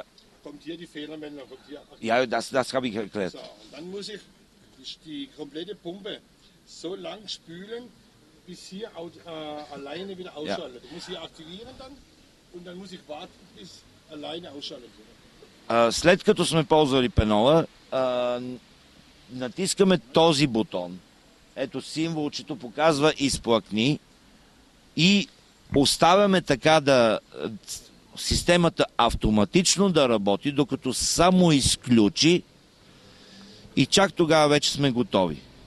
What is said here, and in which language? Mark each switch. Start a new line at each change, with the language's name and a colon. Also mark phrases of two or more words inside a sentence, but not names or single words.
German: Kommt hier die Fehlermeldung. Ja, das habe ich erklärt. So, dann muss ich die komplette Pumpe so lang spülen, bis hier alleine wieder ausschaltet. Ich muss hier aktivieren dann und dann muss ich warten, bis alleine ausschaltet wird.
Bulgarian: След като сме ползвали пенола, натискаме този бутон. Ето символчето показва изплакни и оставяме така да системата автоматично да работи, докато само изключи и чак тогава вече сме готови.